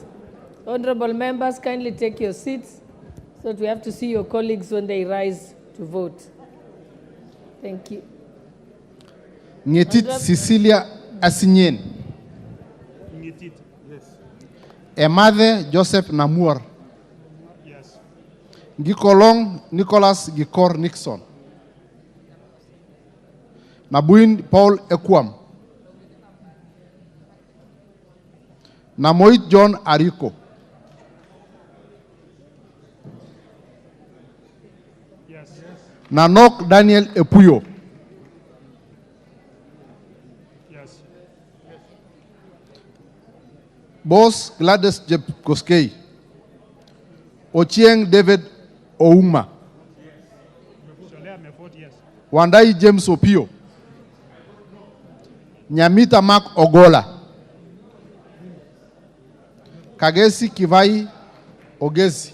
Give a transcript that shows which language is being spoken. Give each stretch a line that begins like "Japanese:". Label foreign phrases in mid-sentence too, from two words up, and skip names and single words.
English: Honorable members, kindly take your seats so that we have to see your colleagues when they rise to vote. Thank you. Ngetit Cecilia Asinyen, Ngetit, yes. Emathe Joseph Namur, Yes. Gikolong Nicholas Gikor Nixon, Nabuin Paul Ekwam, Namoit John Ariko, Yes. Nanok Daniel Epuyo, Yes. Boss Gladys Jeb Koskei, Ochieng David Ouma, Sholea Mefort, yes. Wandai James Opio, Nyamita Mark Ogola, Kagesi Kivai Ogezi,